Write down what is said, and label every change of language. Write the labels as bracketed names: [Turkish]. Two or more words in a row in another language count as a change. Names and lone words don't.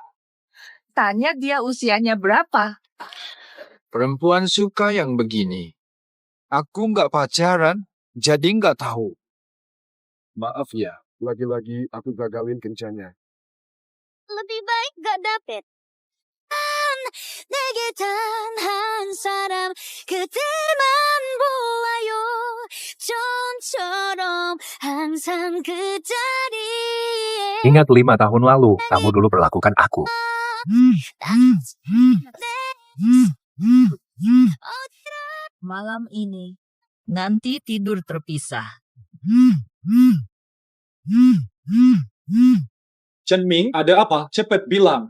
[Indonesian] Tanya dia usianya berapa. Perempuan suka yang begini. Aku nggak pacaran, jadi nggak tahu. Maaf ya, lagi-lagi aku gagalin kencannya. Lebih baik gak dapet. [Korean] 내게 단 한 사람 그대만 보아요. 좀처럼 항상 그 자리에. [Indonesian] Ingat 5 tahun lalu, kamu dulu perlakukan aku. Malam ini, nanti tidur terpisah. Chen-Ming, ada apa? Cepat bilang.